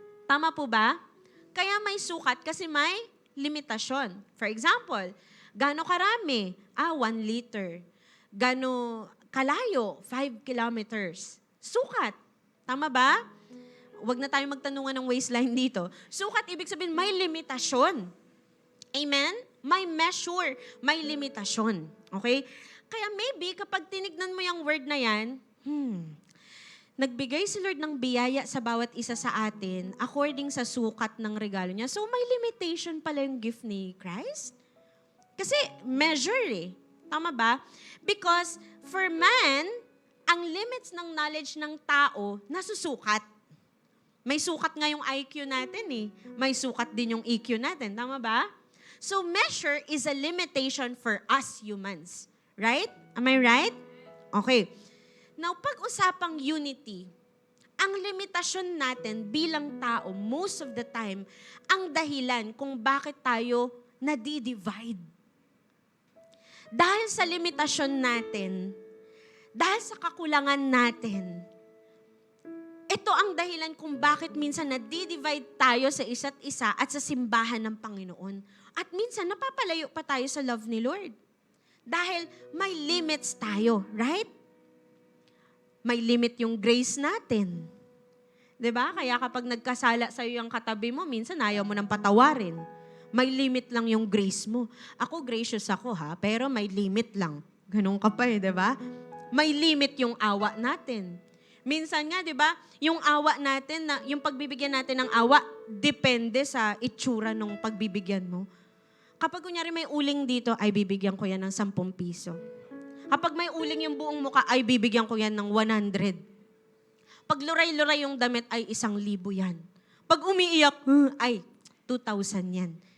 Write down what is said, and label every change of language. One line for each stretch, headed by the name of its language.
Filipino: Tama po ba? Kaya may sukat kasi may limitasyon.
English: For example,
Filipino: gaano karami? 1 liter. Gaano kalayo? 5 kilometers. Sukat. Tama ba? Huwag na tayo magtanungan ng waistline dito. Sukat, ibig sabihin, may limitasyon. Amen? May measure, may limitasyon. Okay? Kaya maybe kapag tinignan mo yung word na yan, nagbigay si Lord ng biyaya sa bawat isa sa atin according sa sukat ng regalo niya. So may limitation pala yung gift ni Christ. Kasi measure eh. Tama ba?
English: Because for man,
Filipino: ang limits ng knowledge ng tao nasusukat. May sukat nga yung IQ natin eh. May sukat din yung EQ natin. Tama ba?
English: So measure is a limitation for us humans. Right? Am I right? Okay.
Filipino: Now, pag-usapang unity, ang limitasyon natin bilang tao,
English: most of the time,
Filipino: ang dahilan kung bakit tayo nadi-divide. Dahil sa limitasyon natin, dahil sa kakulangan natin, ito ang dahilan kung bakit minsan nadi-divide tayo sa isa't isa at sa simbahan ng Panginoon. At minsan napapalayo pa tayo sa love ni Lord. Dahil may limits tayo, right? May limit yung grace natin. 'Di ba? Kaya kapag nagkasala sa iyo yung katabi mo, minsan ayaw mo nang patawarin. May limit lang yung grace mo. Ako gracious ako pero may limit lang. Ganun ka pa 'di ba? May limit yung awa natin. Minsan nga, 'di ba? Yung awa natin yung pagbibigyan natin ng awa depende sa itsura ng pagbibigyan mo. Kapag kunyari may uling dito, ay bibigyan ko yan ng 10 piso. Kapag may uling yung buong mukha, ay bibigyan ko yan ng 100. Pag luray-luray yung damit, ay 1,000 yan. Pag umiiyak, ay 2,000 yan.